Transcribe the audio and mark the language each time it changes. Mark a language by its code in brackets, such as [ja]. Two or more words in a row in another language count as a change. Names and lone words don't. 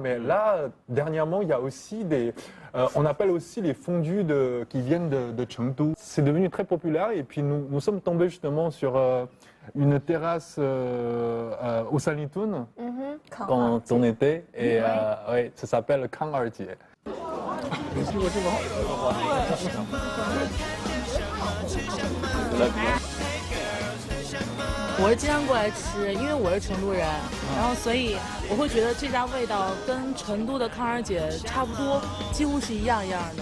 [fr] Mais là, dernièrement, il y a aussi on appelle aussi les fondus qui viennent de Chengdu. C'est devenu très populaire. Et puis, nous sommes tombés justement sur une terrasse au Sanlitun quand on était. Et ouais, ça s'appelle Kang Arjie. [zh] 我是经常过来吃，因为我是成都人，然后所以我会觉得这家味道跟成都的康儿姐差不多，几乎是一样一样的。